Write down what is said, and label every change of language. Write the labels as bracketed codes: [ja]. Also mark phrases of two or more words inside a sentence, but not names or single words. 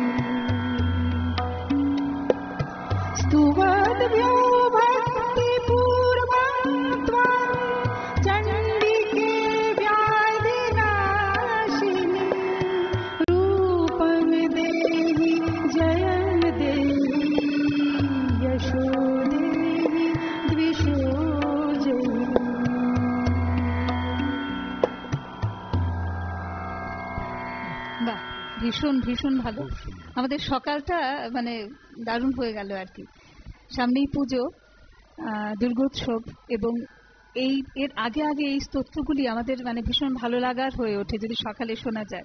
[sa] स्तुवद्भ्यो भक्तिपूर्वं त्वां चण्डिके व्याधिनाशिनी रूपं देहि जयं देहि यशो देहि द्विषो जयि [bn] বাহ, ভীষণ ভীষণ ভালো। আমাদের সকালটা মানে দারুণ হয়ে গেল আর কি। সামনেই পুজো, দুর্গোৎসব, এবং এর আগে আগে এই স্তোত্রগুলি আমাদের মানে ভীষণ ভালো লাগার হয়ে ওঠে যদি সকালে শোনা যায়।